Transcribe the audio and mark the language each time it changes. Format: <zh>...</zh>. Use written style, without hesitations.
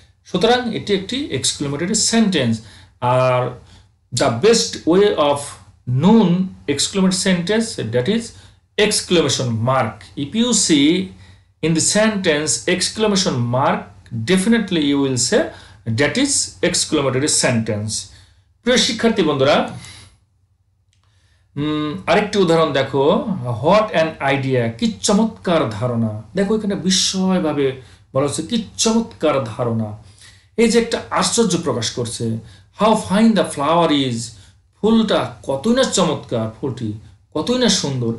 <bn>সুতরাং এটি একটি exclamatory sentence.</bn> <en>আর the best way of noon exclamation sentence, that is exclamation mark. If you see in the sentence exclamation mark, definitely you will say that is exclamatory sentence.</en> <bn>প্রিয় শিক্ষার্থী বন্ধুরা, আরেকটি উদাহরণ দেখো,</bn> <en>what an idea,</en> <bn>কি চমৎকার ধারণা। দেখো এখানে বিস্ময়ভাবে বলা হচ্ছে কি চমৎকার ধারণা, এই যে একটা আশ্চর্য প্রকাশ করছে।</bn> <en>how fine the flower is,</en> <bn>ফুলটা কতই না চমৎকার, ফুলটি কতই না সুন্দর।</bn>